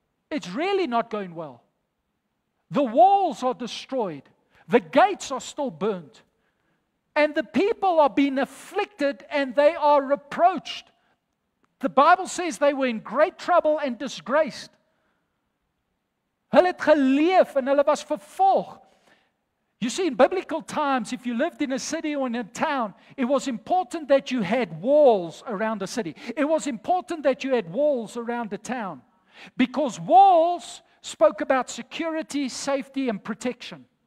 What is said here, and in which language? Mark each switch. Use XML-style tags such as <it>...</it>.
<en>It's really not going well. The walls are destroyed. The gates are still burnt. And the people are being afflicted and they are reproached. The Bible says they were in great trouble and disgraced.</en> <af>Hulle het geleef en hulle was vervolg.</af> <en>You see, in biblical times, if you lived in a city or in a town, it was important that you had walls around the city. It was important that you had walls around the town. Because walls spoke about security, safety, and protection.</en>